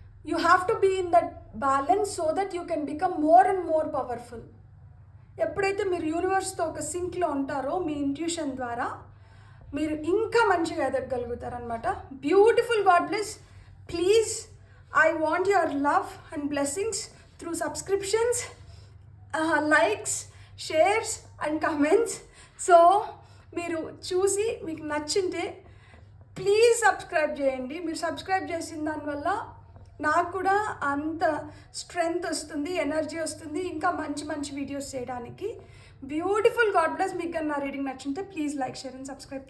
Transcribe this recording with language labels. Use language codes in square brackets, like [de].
[en] You have to be in that balance so that you can become more and more powerful. [te] ఎప్పుడైతే మీరు యూనివర్స్తో ఒక సింక్లో ఉంటారో మీ intuition ద్వారా మీరు ఇంకా మంచిగా ఎదగలుగుతారనమాట. [en] Beautiful God bless. Please, I want your love and blessings through subscriptions, likes, shares and comments. [te] So మీరు చూసి మీకు నచ్చింటే ప్లీజ్ సబ్స్క్రైబ్ చేయండి. మీరు సబ్స్క్రైబ్ చేసిన దానివల్ల నాకు కూడా అంత స్ట్రెంగ్త్ వస్తుంది, ఎనర్జీ వస్తుంది ఇంకా మంచి మంచి వీడియోస్ చేయడానికి. [en] Beautiful God bless. [te] మీకు కానీ నా reading నచ్చింటే [en] Please like, share and subscribe.